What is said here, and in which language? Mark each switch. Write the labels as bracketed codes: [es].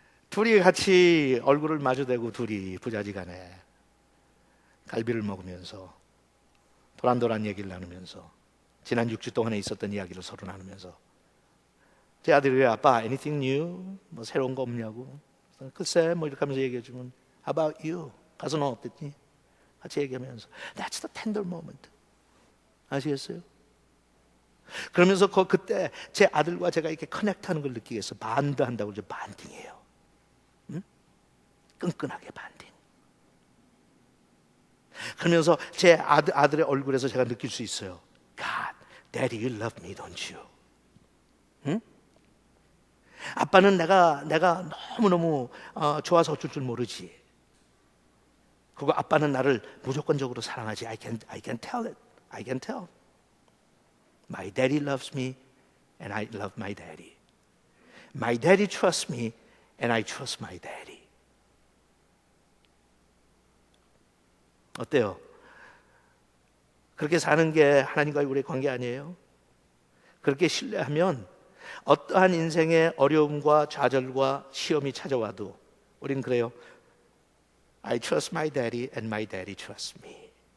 [ko] 둘이 같이 얼굴을 마주대고 둘이 부자지간에 갈비를 먹으면서 도란도란 얘기를 나누면서 지난 6주 동안에 있었던 이야기를 서로 나누면서 제 아들이 왜 아빠 [en] anything new? [ko] 뭐 새로운 거 없냐고. 글쎄 뭐 이렇게 하면서 얘기해주면 [en] How about you? [ko] 가서 너 어땠니? 같이 얘기하면서 [en] That's the tender moment. [ko] 아시겠어요? 그러면서 그때 제 아들과 제가 이렇게 커넥트하는 걸 느끼겠어. 반드한다고 그러죠. 반딩이에요. 응? 끈끈하게 반딩. 그러면서 제 아들의 얼굴에서 제가 느낄 수 있어요. [en] God, Daddy, you love me, don't you? 응? [ko] 아빠는 내가 너무너무 좋아서 어쩔 줄 모르지. 그리고 아빠는 나를 무조건적으로 사랑하지. [en] I can tell it. I can tell. My daddy loves me and I love my daddy. My daddy trusts me and I trust my daddy. [ko] 어때요? 그렇게 사는 게 하나님과의 우리의 관계 아니에요? 그렇게 신뢰하면 어떠한 인생의 어려움과 좌절과 시험이 찾아와도 우린 그래요. [en] I trust my daddy and my daddy trusts me.